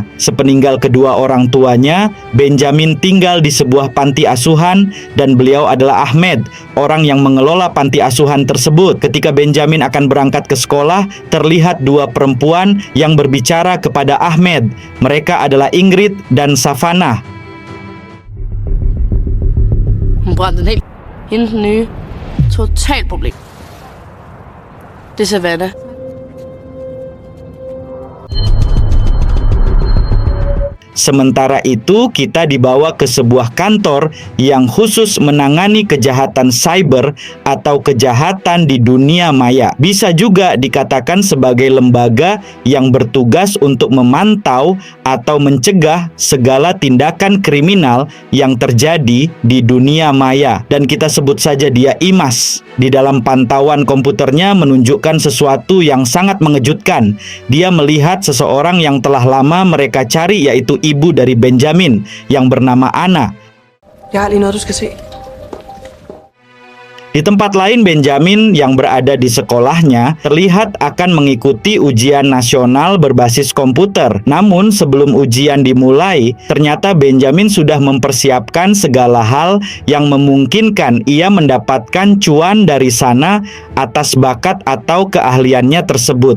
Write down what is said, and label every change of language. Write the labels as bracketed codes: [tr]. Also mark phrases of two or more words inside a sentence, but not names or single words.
[id] Sepeninggal kedua orang tuanya, Benjamin tinggal di sebuah panti asuhan dan beliau adalah Ahmed, orang yang mengelola panti asuhan tersebut. Ketika Benjamin akan berangkat ke sekolah, terlihat dua perempuan yang berbicara kepada Ahmed. Mereka adalah Ingrid dan Savannah. [da] Hun brændte den helt. Hende den nye. Totalt problem. Det er Savannah. [id] Sementara itu, kita dibawa ke sebuah kantor yang khusus menangani kejahatan cyber atau kejahatan di dunia maya. Bisa juga dikatakan sebagai lembaga yang bertugas untuk memantau atau mencegah segala tindakan kriminal yang terjadi di dunia maya. Dan kita sebut saja dia IMAS. Di dalam pantauan komputernya menunjukkan sesuatu yang sangat mengejutkan. Dia melihat seseorang yang telah lama mereka cari, yaitu ibu dari Benjamin yang bernama Anna. [da] Jeg har lige noget, du skal se. [id] Di tempat lain, Benjamin yang berada di sekolahnya terlihat akan mengikuti ujian nasional berbasis komputer. Namun sebelum ujian dimulai, ternyata Benjamin sudah mempersiapkan segala hal yang memungkinkan ia mendapatkan cuan dari sana atas bakat atau keahliannya tersebut.